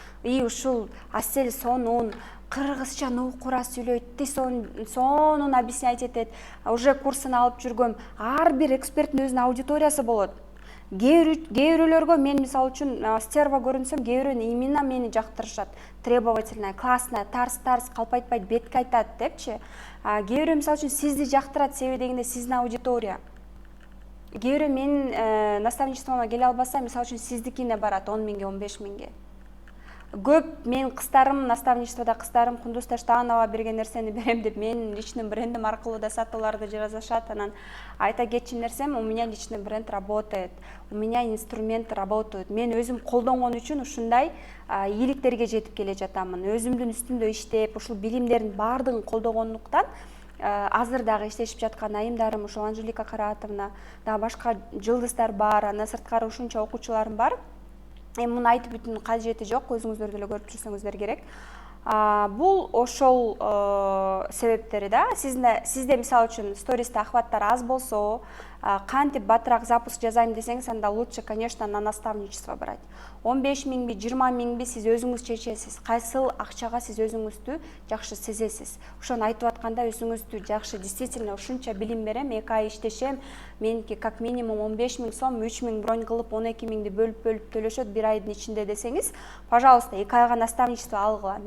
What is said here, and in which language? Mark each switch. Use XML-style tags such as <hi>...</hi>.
<ky>И ушул Асель сонун кыргызча нукура сүйлөйт, сонун объяснять этет, уже курсын алып жүргөм. Ар бир эксперттин өзүнүн аудиториясы болот. Кээ бирөөлөргө мен мисалы үчүн стерва көрүнсөм, кээ бирөө именно мени жактырышат. Требовательная, классная, тарс калпайтпайт, бетке айтат депчи. Кээ бирөө мисалы үчүн сизди жактырат, себеби дегенде сиздин аудитория. Кээ бирөө менин наставничествомо келе албаса, мисалы үчүн сиздикине барат 10 миңге, 15 миңге. Көп мен кыздарым, наставничествода кыздарым Кундуз Таштанова берген нерсени берем деп менин личный брендим аркылуу да сатууларды жазышат.</ky> <ru>Анан айта кетчү нерсем, у меня личный бренд работает, у меня инструменты работают.</ru> <ky>Мен өзүм колдонгон үчүн ушундай ийгиликтерге жетип келе жатамын. Өзүмдүн үстүмдө иштеп, ушул билимдердин баардыгын колдогондуктан азыр дагы иштешип жаткан айымдарым, ушул Анжелика Караатовна, дагы башка жылдыздар бар, андан сырткары ушунча окуучуларым бар. Муну айтып бүтүн кажети жок, өзүңүздөр деле көрүп жүрсөңүздөр керек. Бул ошол себептери да. Сизде мисалы үчүн стористе охваттар аз болсо, кантип батыраак запуск жасайм десеңиз, анда лучше, конечно, на наставничество брать. 15 миңби, 20 миңби сиз өзүңүз чечесиз. Кайсыл акчага сиз өзүңүздү жакшы сезесиз. Ошону айтып атканда өзүңүздү жакшы, действительно ушунча билим берем, 2 ай иштешем, меники как минимум 15 миң сом, 3 миң бронь кылып 12 миңди бөлүп төлөшөт 1 айдын ичинде десеңиз, пожалуйста, 2 айга наставничество алгыла.</ky>